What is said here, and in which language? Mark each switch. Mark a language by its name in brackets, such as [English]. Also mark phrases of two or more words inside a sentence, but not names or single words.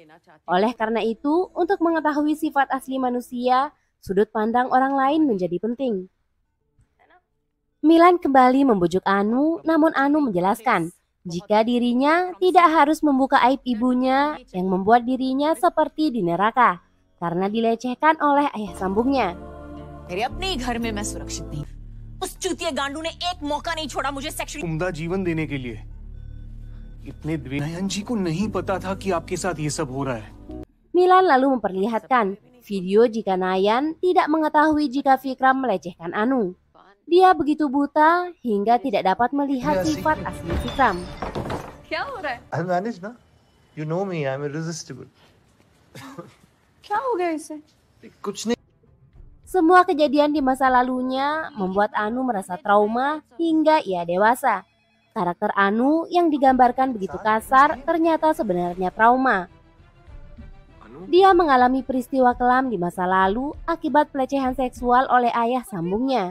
[Indonesian] Oleh karena itu, untuk mengetahui sifat asli manusia, sudut pandang orang lain menjadi penting. Milan kembali membujuk Anu, namun Anu menjelaskan jika dirinya tidak harus membuka aib ibunya yang membuat dirinya seperti di neraka karena dilecehkan oleh ayah sambungnya. [Hindi] मेरे अपने ही घर में मैं सुरक्षित नहीं। उस चूतिया गांडू ने एक मौका नहीं छोड़ा मुझे सेक्सुअली उम्दा जीवन देने के लिए। इतने नयन जी को नहीं पता था कि आपके साथ ये सब हो रहा है। [Indonesian] Milan lalu memperlihatkan video jika Nayan tidak mengetahui jika Vikram melecehkan Anu. Dia begitu buta hingga tidak dapat melihat sifat asli Vikram. [Hindi] क्या हो रहा है? [English] I'll manage, na? You know me, I'm irresistible. [Hindi] क्या हो गया इसे? कुछ नहीं. [Indonesian] Semua kejadian di masa lalunya membuat Anu merasa trauma hingga ia dewasa. Karakter Anu yang digambarkan begitu kasar ternyata sebenarnya trauma. Dia mengalami peristiwa kelam di masa lalu akibat pelecehan seksual oleh ayah sambungnya.